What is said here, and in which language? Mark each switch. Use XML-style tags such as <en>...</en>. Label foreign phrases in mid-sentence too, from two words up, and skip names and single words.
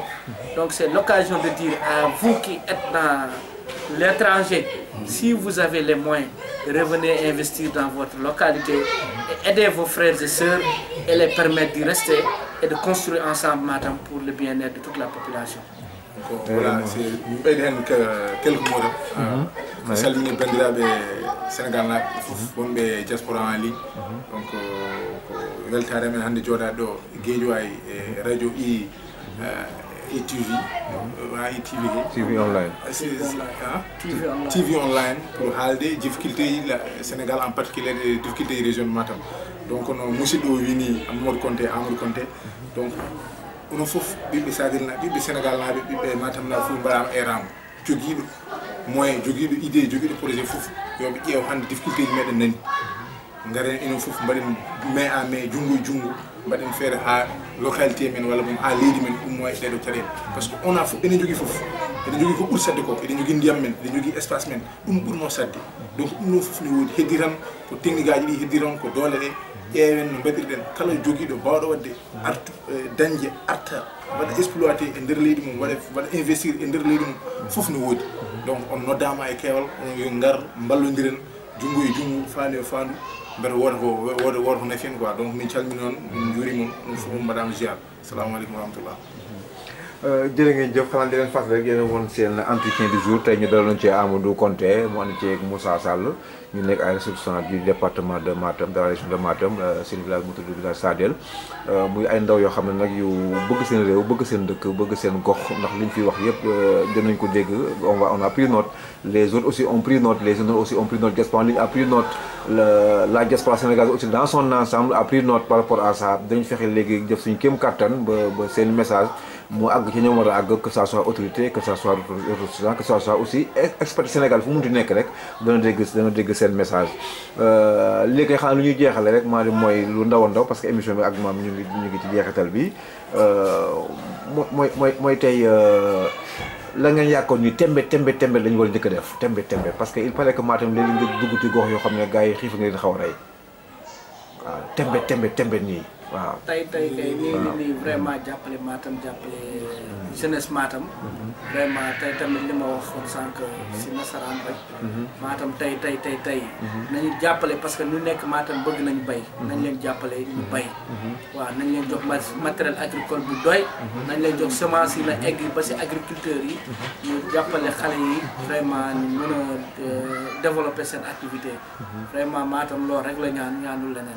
<fr>Donc c'est l'occasion de dire à vous qui êtes dans l'étranger, si vous avez les moyens, revenez investir dans votre localité et aidez vos frères et sœurs et les permettre d'y rester et de construire ensemble Matam pour le bien-être de toute la population. Voilà, c'est quelques mots.</fr> <ff>Salmini bandiraɓe Sénégal naɓe fof wonɓe diaspora en ligne. Donc weltare men hannde jooɗade ɗo Guédiawaye e radio TV online.</ff> <en>TV online</en> <fr>pour haalde difficulté Sénégal en particulier les difficultés région de Matam.</fr> <ff>Donc no musidɗo wini Amadou Konté donc onon fof ɓiɓɓe Sadirna ɓiɓɓe Sénégal naɓe ɓiɓɓe Matam naɓe fof mbaɗama erama joguiɗo moyen joguiɗo idée joguiɗo projet fof yoɓe ƴeew hannde difficulté ji meɗen nani garen enen fof mbaɗen main</ff> <fr>à main</fr> <ff>junggo e junggo mbaɗen feere ha localité men walla boom ha leydi men ummo e ɗeɗo caɗele</ff> <fr>par ce que on a</fr> <ff>fof eɗen jogui fof eɗen jogui ko ɓuuri sadde ko eɗen jogui ndiyam men eɗen jogui espace men ɗum ɓurno sadde donc ɗum ɗon fof ne woodi heddiran ko technique aji ɗi heddiran ko doole ɗe ƴeewen no mbaɗirɗen kala joguiɗo bawɗo wadde artu dañde arta waɗa exploité e nder leydi mum waɗa investir e nder leydi mum fof no woodi donc on noddama e keewal on yo ngar ballodiren junggo e junggo faandu e faandu mbeɗa wooda ko nafi en quoi donc min calmini noon min juurima on fof mbaɗama ziar</ff> <ar>assalamu aleykum wa rahmatullah</ar> <wo>jërë ngeen jëf xanaa di leen fàttali rek yéen a woon seen</wo> <fr>entretien du jour</fr> <wo>tey ñu daloon ci Amadou Konté mu ànd ci Moussa Sall ñu nekk ay</wo> <fr>ressortissants du département de Matam de la région de Matam</fr> <wo>seen village mu tudd village Sadel muy ay ndaw yoo xam ne nag yu bëgg seen réew bëgg seen dëkk bëgg seen gox ndax liñ fi wax yëpp dinañ ko dégg</wo> <fr>on a pris note les autres aussi ont pris note les autres aussi ont pris note diaspora ligne a pris note la diaspora sénégalaise aussi dans son ensemble a pris note par rapport à ça</fr> <wo>dañ fexe léegi def suñu kéem kattan ba seen message mu àgg ci ñoom war a àgg</wo> <fr>que ça soit autorité que ça soit ressortissant que ça soit aussi expert</fr> <wo>Sénégal fu mu munti nekk rek dana dégg seen message léegi xanaa lu ñuy jeexale rek maa di mooy lu ndaw a ndaw</wo> <fr>parce que émission</fr> <wo>bi ak maam ñu ngi ci jeexital bi mooy tey la ngeen yàkkoon ñu tembe lañu war a njëkk a def tembe</wo> <fr>parce que il paraît que</fr> <wo>Matam léegi nga dugg ci gox yoo xam ne gars yi xiif nga leen xaw a rey waaw tembe nii waaw tey kay nii vraiment jàppale Matam jàppale jeunesse Matam vraiment tey tamit li ma waxoon sànq si nasaraan rek Matam tey nañu jàppale</wo> <fr>parce que</fr> <wo>ñu nekk Matam bëgg nañu bay nañ leen jàppale ñu bay waaw nañ leen jox</wo> <fr>matériel agricole</fr> <wo>bu doy nañ leen jox semence yi na egg ba si agriculteurs yi ñu jàppale xale yi vraiment ñu mën a développer seen activité vraiment Matam loolu rek la ñaanul leneen</wo>